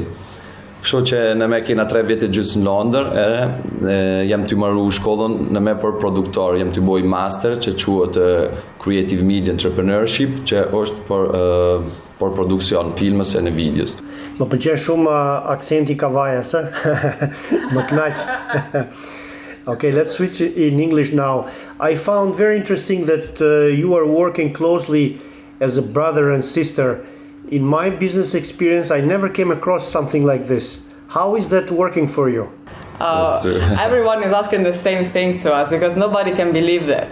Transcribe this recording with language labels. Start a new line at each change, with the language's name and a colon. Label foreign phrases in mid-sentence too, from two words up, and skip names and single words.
Albanian: Kështu që në me kena 3 vjetë gjysë në Londër, jam të marru shkollën në me për produktor, jam të bojë master që quhet Creative Media Entrepreneurship, që është për produksion filmës e në videos. Më pëlqen shumë akcenti kavajës, më kënaq.
English: Okay, let's switch in English now. I found very interesting that you are working closely as a brother and sister. In my business experience, I never came across something like this. How is that working for you? Everyone is asking the same thing to us, because nobody can believe that.